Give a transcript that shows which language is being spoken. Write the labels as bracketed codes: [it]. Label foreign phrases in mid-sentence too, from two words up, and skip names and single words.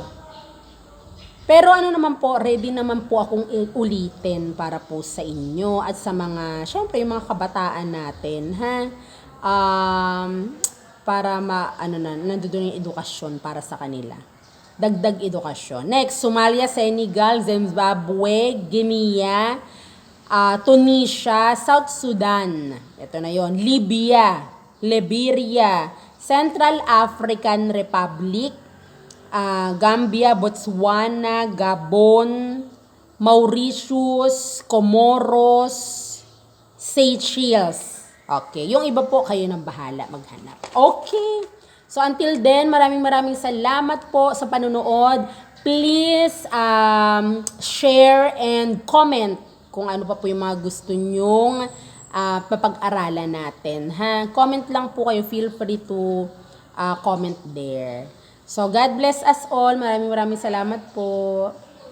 [tl] Pero ano naman po, ready naman po akong ulitin para po sa inyo at sa mga, syempre yung mga kabataan natin, ha? Para nandoon yung edukasyon para sa kanila. Dagdag edukasyon. Next, Somalia, Senegal, Zimbabwe, Guinea, Tunisia, South Sudan. Ito na yon. Libya, Liberia, Central African Republic, Gambia, Botswana, Gabon, Mauritius, Comoros, Seychelles. Okay, yung iba po kayo nang bahala maghanap. Okay. [en] So until then, [tl] maraming salamat po sa panunood. [en] Please share and comment [tl] kung ano pa po yung mga gusto nyong mapag-aralan natin. Ha? Comment lang po kayo. [en] Feel free to comment there. So God bless us all. [tl] Maraming salamat po.